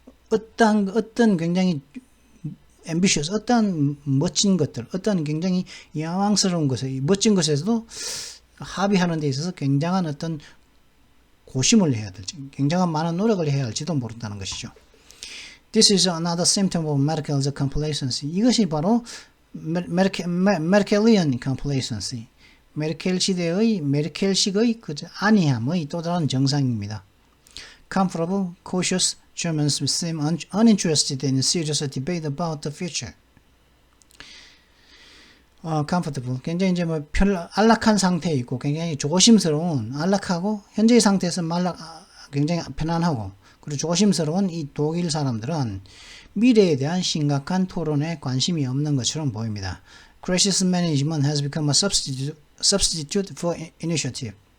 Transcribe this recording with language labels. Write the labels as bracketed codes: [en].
[ko] 어떤 굉장히 ambitious 어떤 멋진 것들, 어떤 굉장히 야망스러운 것에 멋진 것에서도 합의하는 데 있어서 굉장한 어떤 고심을 해야 될지, 굉장한 많은 노력을 해야 할지도 모른다는 것이죠. [en] This is another symptom of Merkel's complacency. [ko] 이것이 바로 메르켈리언 complacency. 메르켈식의 안이함의 또 다른 정상입니다. [en] Comfortable, cautious, Germans seem uninterested in serious debate about the future. comfortable. [ko] 굉장히 이제 뭐 안락한 상태에 있고 굉장히 조심스러운 안락하고 현재의 상태에서 굉장히 편안하고 그리고 조심스러운 이 독일 사람들은 미래에 대한 심각한 토론에 관심이 없는 것처럼 보입니다. [en] Crisis management has become a substitute for initiative.